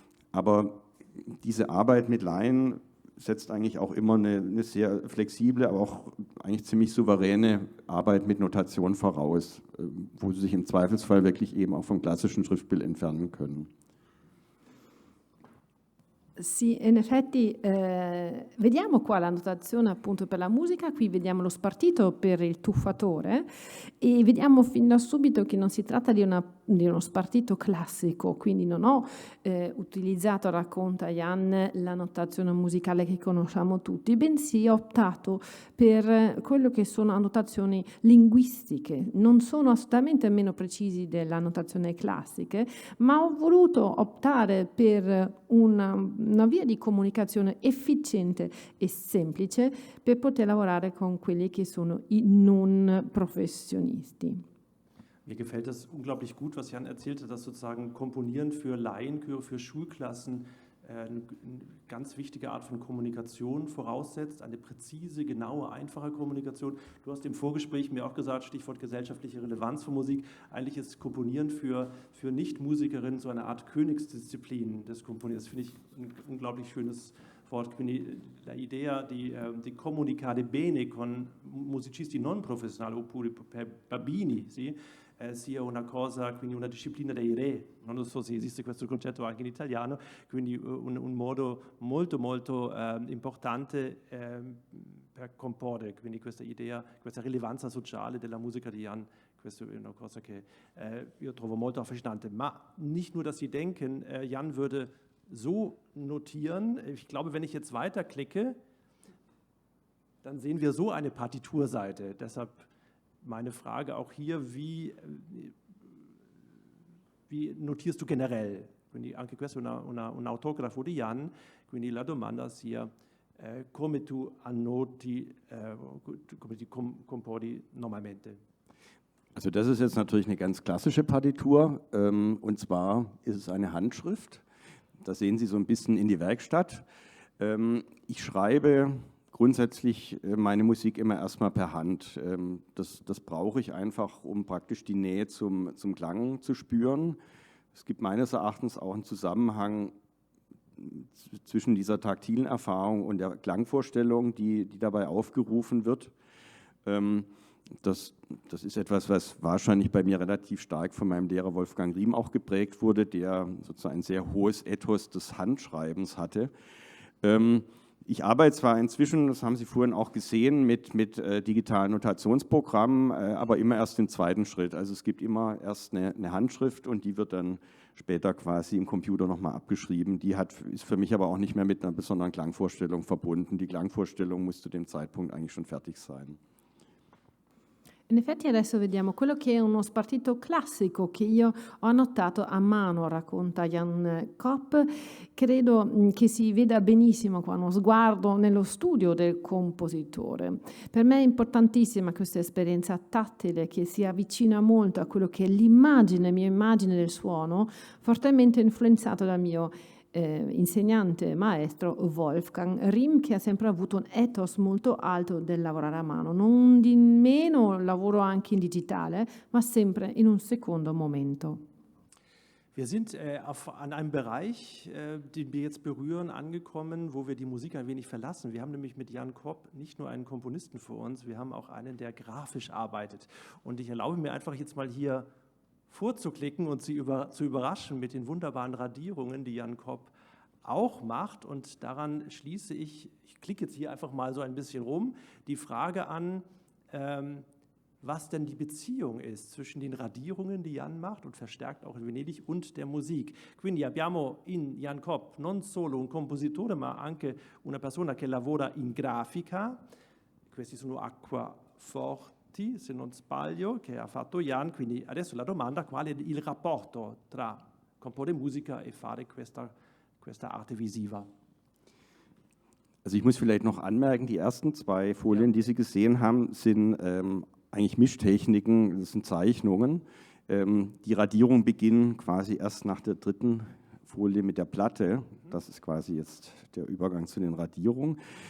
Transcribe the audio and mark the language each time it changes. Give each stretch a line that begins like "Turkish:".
German: Aber diese Arbeit mit Laien setzt eigentlich auch immer eine sehr flexible, aber auch eigentlich ziemlich souveräne Arbeit mit Notation voraus, wo Sie sich im Zweifelsfall wirklich eben auch vom klassischen Schriftbild entfernen können.
Italian: Sì, in effetti vediamo qua la notazione appunto per la musica, qui vediamo lo spartito per il tuffatore e vediamo fin da subito che non si tratta di uno spartito classico, quindi non ho utilizzato, racconta Jan, la notazione musicale che conosciamo tutti, bensì ho optato per quello che sono annotazioni linguistiche, non sono assolutamente meno precisi della notazione classiche, ma ho voluto optare per una via di comunicazione efficiente e semplice per poter lavorare con quelli che sono i non professionisti.
German: Mir gefällt das unglaublich gut, was Jan erzählte, dass sozusagen Komponieren für Laienchöre, für Schulklassen eine ganz wichtige Art von Kommunikation voraussetzt, eine präzise, genaue, einfache Kommunikation. Du hast im Vorgespräch mir auch gesagt, Stichwort gesellschaftliche Relevanz von Musik, eigentlich ist Komponieren für Nicht-Musikerinnen so eine Art Königsdisziplin des Komponierens. Das finde ich ein unglaublich schönes Wort.
Italian: Quindi l'idea di comunicare bene con musicisti non professionali oppure per bambini, sì? Sia una cosa, quindi una disciplina dei re, non so se esiste questo concetto anche in italiano, quindi un modo molto molto importante per comporre, quindi questa idea, questa rilevanza sociale della musica di Jan, questa è una cosa che io trovo molto affascinante, ma
German: nicht nur, dass Sie denken, Jan würde so notieren, ich glaube, wenn ich jetzt weiterklicke, dann sehen wir so eine Partiturseite, deshalb meine Frage auch hier, wie notierst du generell?
Italian: Quindi anche questo è un autografo di Jan, quindi la domanda sia come tu annoti, come ti compori normalmente?
German: Also das ist jetzt natürlich eine ganz klassische Partitur, und zwar ist es eine Handschrift. Da sehen Sie so ein bisschen in die Werkstatt. Ich schreibe grundsätzlich meine Musik immer erstmal per Hand. Das brauche ich einfach, um praktisch die Nähe zum Klang zu spüren. Es gibt meines Erachtens auch einen Zusammenhang zwischen dieser taktilen Erfahrung und der Klangvorstellung, die dabei aufgerufen wird. Das ist etwas, was wahrscheinlich bei mir relativ stark von meinem Lehrer Wolfgang Riem auch geprägt wurde, der sozusagen ein sehr hohes Ethos des Handschreibens hatte. Ich arbeite zwar inzwischen, das haben Sie vorhin auch gesehen, mit digitalen Notationsprogrammen, aber immer erst im zweiten Schritt. Also es gibt immer erst eine Handschrift und die wird dann später quasi im Computer nochmal abgeschrieben. Die ist für mich aber auch nicht mehr mit einer besonderen Klangvorstellung verbunden. Die Klangvorstellung muss zu dem Zeitpunkt eigentlich schon fertig sein.
Italian: In effetti adesso vediamo quello che è uno spartito classico che io ho annotato a mano, racconta Jan Kopp. Credo che si veda benissimo qua uno sguardo nello studio del compositore. Per me è importantissima questa esperienza tattile che si avvicina molto a quello che è l'immagine, mia immagine del suono, fortemente influenzato dal mio insegnante maestro Wolfgang Riem, che ha sempre avuto un ethos molto alto del lavorare a mano. Non di meno lavoro anche in digitale, ma sempre in un secondo momento.
German: Wir sind an einem Bereich, den wir jetzt berühren, angekommen, wo wir die Musik ein wenig verlassen. Wir haben nämlich mit Jan Kopp nicht nur einen Komponisten vor uns, wir haben auch einen, der grafisch arbeitet. Und ich erlaube mir einfach jetzt mal hier vorzuklicken und Sie zu überraschen mit den wunderbaren Radierungen, die Jan Kopp auch macht. Und daran schließe ich klicke jetzt hier einfach mal so ein bisschen rum, die Frage an, was denn die Beziehung ist zwischen den Radierungen, die Jan macht und verstärkt auch in Venedig, und der Musik.
Italian: Quindi abbiamo in Jan Kopp non solo un compositore, ma anche una persona che lavora in grafica. Questi sono acquaforti, se non sbaglio, che ha fatto Jan. Quindi adesso la domanda: qual è il rapporto tra comporre musica e fare questa arte visiva?
German: Also ich muss vielleicht noch anmerken, die ersten zwei Folien, die Sie gesehen haben, sind eigentlich Mischtechniken, das sind Zeichnungen. Die Radierungen beginnen quasi erst nach der dritten Folie mit der Platte. Das ist quasi jetzt der Übergang zu den Radierungen.